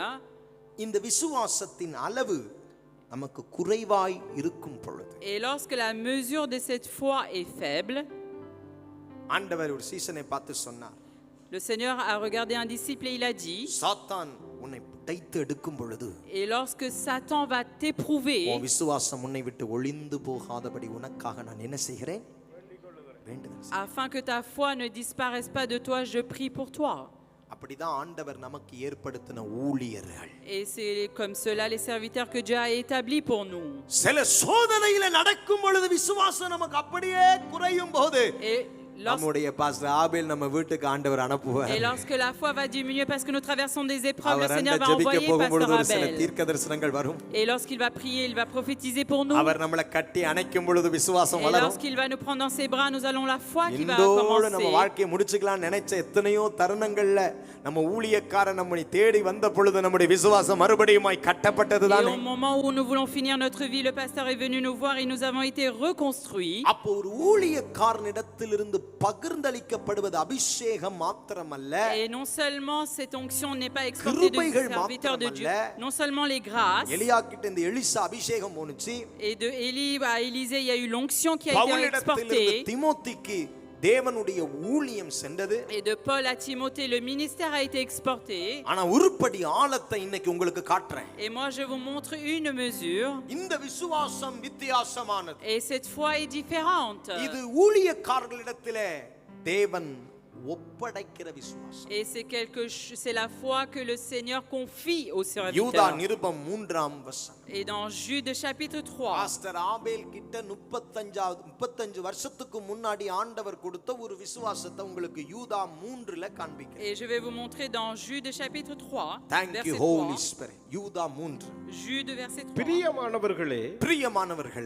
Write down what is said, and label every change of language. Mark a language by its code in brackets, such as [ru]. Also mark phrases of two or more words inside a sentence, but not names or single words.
[ta] இந்த விசுவாசத்தின் அளவு நமக்கு குறைவாய் இருக்கும் பொழுது [fr] et lorsque la mesure de cette foi est faible, [ta] ஆண்டவர் ஒரு சீசனை பார்த்து சொன்னார், [fr] le Seigneur a regardé un disciple et il a dit, [ta] சாத்தான் உன்னை தைத்து எடுக்கும் பொழுது [fr] et lorsque Satan va t'éprouver, [ta] உன் விசுவாசம் உன்னை விட்டு ஒளிந்து போகாதபடி உனக்காக நான் என்ன செய்கிறேன்? வேண்டுதல் செய். [fr] afin que ta foi ne disparaisse pas de toi, je prie pour toi. [ta] அப்படிதான் ஆண்டவர் நமக்கு ஏற்படுத்தின ஊழியர்கள். [fr] Et c'est comme cela les serviteurs que Dieu a établis pour nous. [ta] சில சோதனையில நடக்கும் பொழுது விசுவாசம் நமக்கு அப்படியே குறையும் போது [fr] Et [ta] நம்முடைய பாஸ்டர் ஆபேல் நம்ம வீட்டுக்கு ஆண்டவர் அனுப்புவார். [fr] Et lorsque la foi va diminuer parce que nous traversons des épreuves, le [ta] அவர் [fr] Seigneur [ta] அந்த [fr] va [ta] ஜெபிக்க [fr] envoyer [ta] போகும் பொழுது [fr] pasteur [ta] ஒரு சில [fr] Abel. [ta] தீர்க்க தரிசனங்கள் வரும். [fr] Et lorsqu'il va prier, il va prophétiser pour nous. [ta] அவர் நம்மளை கட்டி அணைக்கும் பொழுது விசுவாசம் [fr] Et [ta] வளரும். [fr] lorsqu'il va nous prendre dans ses bras, nous allons la foi qui va [ta] இந்தோடு நம்ம [fr] commencer. [ta] வாழ்க்கையை முடிச்சுக்கலாம் நினைச்ச எத்தனையோ தருணங்கள்ல நம்ம ஊழியக்காரன் நம்மை தேடி வந்த பொழுது நம்முடைய விசுவாசம் மறுபடியுமாய் கட்டப்பட்டது [fr] Et [ta] தானே. [fr] au moment où nous voulons finir notre vie, le pasteur est venu nous voir et nous avons été reconstruits. [ta] அப்போ ஒரு ஊழியக்காரனிடத்திலிருந்து பகிர்ந்தளிக்கப்படுவது அபிஷேகம் மாத்திரமல்ல, [fr] Et non seulement cette onction n'est pas exportée de [ta] கிருபைகள் [fr] serviteurs de Dieu, [ta] மாத்திரமல்ல, [fr] non seulement les grâces. [ta] எலியா கிட்ட இந்த எலிசா அபிஷேகம் போனுச்சு. [fr] Et de Élie à Élisée, il y a eu l'onction qui a été [ta] பவுலிடத்திலிருந்து [fr] exportée. [ta] தீமோத்தேயுக்கு தேவனுடைய ஊழியம் சென்றது. [fr] Et de Paul à Timothée, le ministère a été exporté. [ta] ஆனா உருப்படி ஆழத்தை இன்னைக்கு உங்களுக்கு காட்டுறேன். [fr] Et moi, je vous montre une mesure. [ta] இந்த விசுவாசம் வித்தியாசமானது. [fr] Et cette foi est différente. [ta] இது ஊழியக்காரர்களிடத்திலே தேவன் ஒப்படைக்கிற விசுவாசம். [fr] Et c'est la foi que le Seigneur confie au [ta] யூதா [fr] serviteur. [ta] நிருபம் 3ஆம் வசனம். [fr] Et dans Jude chapitre 3, [ta] பாஸ்டர் ஆபேல் கிட்ட 35 வருஷத்துக்கு முன்னாடி ஆண்டவர் கொடுத்த ஒரு விசுவாசத்தை உங்களுக்கு யூதா 3ல காண்பிக்கிறேன். [fr] et je vais vous montrer dans Jude chapitre 3, [en] Thank you [fr] verset [en] Holy [fr] 3. [en] Spirit. [ta] யூதா 3. [fr] Jude verset 3. [ta] பிரியமானவர்களே, பிரியமானவர்களே,